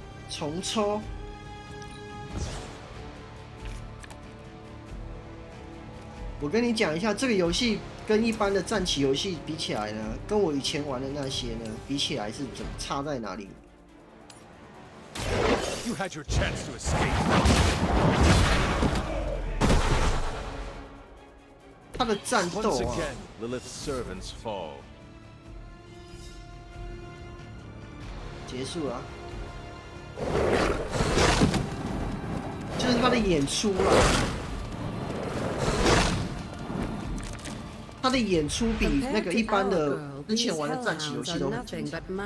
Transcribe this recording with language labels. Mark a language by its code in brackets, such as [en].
[zh] 重抽。我跟你讲一下，这个游戏跟一般的战棋游戏比起来呢，跟我以前玩的那些呢比起来是怎么差在哪里？ [en] You had your chance to escape. [zh] 他的战斗 [en] Once 啊， again, Lilith's servants fall. [zh] 结束了啊，就是他的演出啊。他的演出比那个一般的之前玩的战棋游戏都很精彩。